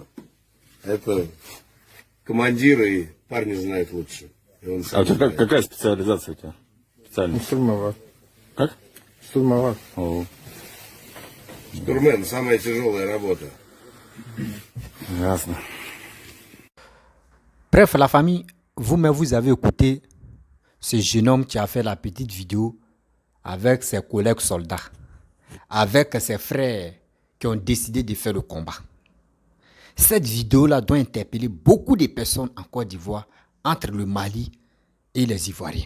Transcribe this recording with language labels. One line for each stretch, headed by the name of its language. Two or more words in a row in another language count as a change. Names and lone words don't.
Russian: Это командиры и парни знают лучше. И он А сам у тебя знает. какая специализация у тебя? Специальная. Штурмовак. Как? Штурмовак. О, Штурмен, самая тяжелая работа. ясно.
French: Bref, la famille, vous-même, vous avez écouté ce jeune homme qui a fait la petite vidéo avec ses collègues soldats, avec ses frères qui ont décidé de faire le combat. Cette vidéo-là doit interpeller beaucoup de personnes en Côte d'Ivoire entre le Mali et les Ivoiriens.